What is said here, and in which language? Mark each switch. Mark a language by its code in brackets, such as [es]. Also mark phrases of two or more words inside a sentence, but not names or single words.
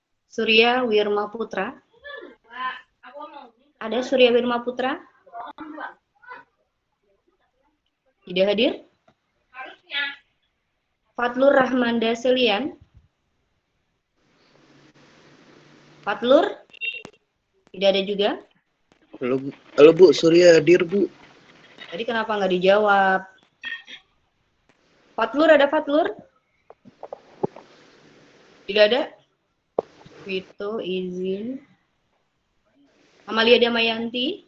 [id] Surya Wirma Putra. Ada Surya Wirma Putra? Tidak hadir? Fatlur Rahmanda Selian. Fatlur? Tidak ada juga? Halo Bu, Surya hadir Bu. Tadi kenapa nggak dijawab? Fatlur, ada Fatlur? Tidak ada? Vito, izin. Amalia Damayanti?